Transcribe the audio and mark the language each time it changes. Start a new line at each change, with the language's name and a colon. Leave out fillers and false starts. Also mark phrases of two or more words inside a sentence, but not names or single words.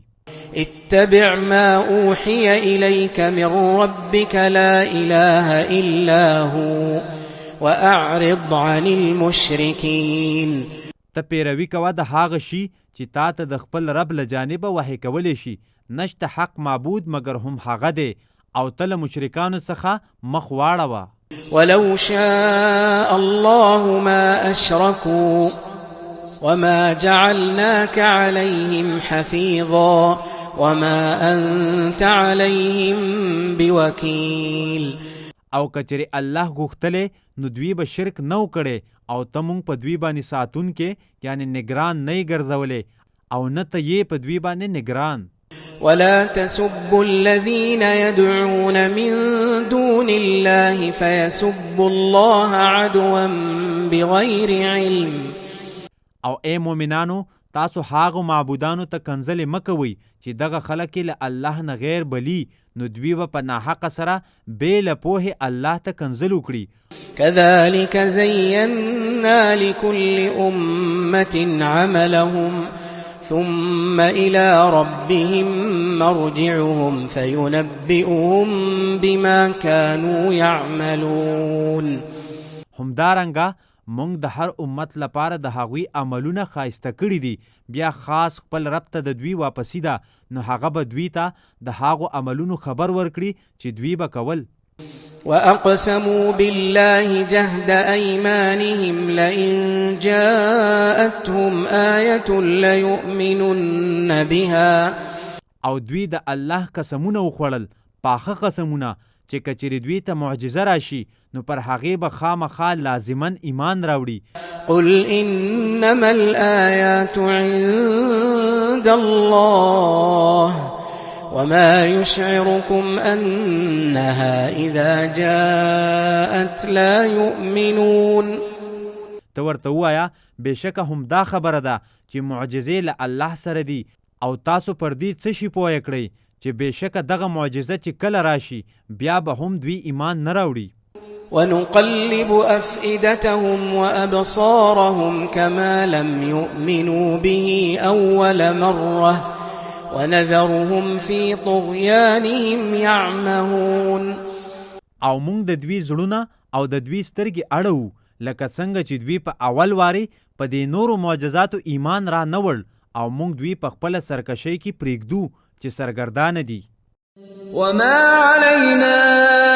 Arabic: اتبع ما أوحي إليك من ربك لا إله إلا هو وأعرض عن المشركين.
Pashto: ته پیروي کوه د هغه شي چې تا ته د خپل رب له جانبه وحی کولی شي، نشته حق معبود مگر هم هغه دی او ته له مشرکانو څخه مخ واړوه.
Arabic: ولو شاء الله ما أشركوا وما جعلناك عليهم حفيظا وما أنت عليهم بوكيل.
Pashto: او کچری الله غوښتلې نو دوی به شرک نو کړي او ته مونږ په دوی باندې ساتون کې یعنی نگران نه ګرځولې او نه ته یې په دوی باندې نگران.
Arabic: ولا تسبوا الذين يدعون من دون الله فيسبوا الله عدوا بغير علم.
Pashto: او اے مومنانو تاسو هاغو معبودانو ته کنځلې مکوئ چې دغه خلک له الله نه غیر بلی نو دوی به په ناحقه سره بې له پوهې الله ته کنځل وکړي.
Arabic: كذلك زينا لكل أمة عملهم ثم إلى ربهم مرجعهم فينبئهم بما كانوا يعملون.
Pashto: همدارنګه مونږ د هر امت لپاره د هغوی عملونه ښایسته کړي دي بیا خاص خپل رب ته د دوی واپسی ده نو هغه به دوی ته د هغو عملونو خبر ورکړي چې دوی به کول.
Arabic: وأقسموا بالله جهد أيمانهم لئن جاءتهم آية ليؤمنن بها.
Pashto: او دوی د الله قسمونه وخوړل پاخه قسمونه چې کچری دوی ته معجزه راشي نو پر هغې به خامخا لازماً ایمان راوړي.
Arabic: قل انما الآيات عند الله وما يشعركم أنها إذا جاءت لا يؤمنون.
Pashto: ته ورته ووایه بېشکه هم دا خبره ده چې معجزې له الله سره دي او تاسو پر دې څه شي پوهه کړئ چې بېشکه دغه معجزه چې کله راشي بیا به هم دوی ایمان نه راوړي.
Arabic: ونقلب أفئدتهم وأبصارهم كما لم يؤمنوا به أول مرة ونذرهم في طغيانهم يعمهون.
Pashto: او مونږ د دوی زړونه او د دوی سترګې اړوو لکه څنګه چې دوی په اول واري په دې نورو معجزاتو ایمان را نه وړ او مونږ دوی په خپله سرکشۍ کې پرېږدو چې سرګردانه دي.
Arabic: وما علينا